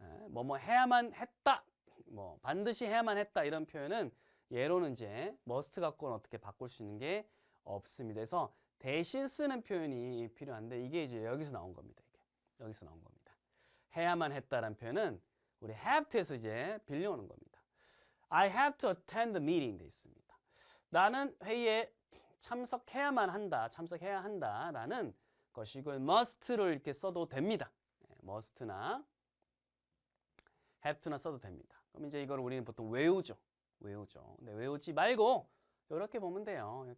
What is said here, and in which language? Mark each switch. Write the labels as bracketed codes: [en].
[ko] 뭐뭐 해야만 했다. 뭐 반드시 해야만 했다. 이런 표현은 예로는 이제 must 갖고는 어떻게 바꿀 수 있는 게 없습니다. 그래서 대신 쓰는 표현이 필요한데 이게 이제 여기서 나온 겁니다. 이게. 여기서 나온 겁니다. 해야만 했다라는 표현은 우리 have to에서 이제 빌려오는 겁니다. [en] I have to attend the meeting [ko] 돼 있습니다. 나는 회의에 참석해야만 한다. 참석해야 한다라는 것이고 must를 이렇게 써도 됩니다. must나 have to나 써도 됩니다. 그럼 이제 이걸 우리는 보통 외우죠. 근데 외우지 말고 이렇게 보면 돼요.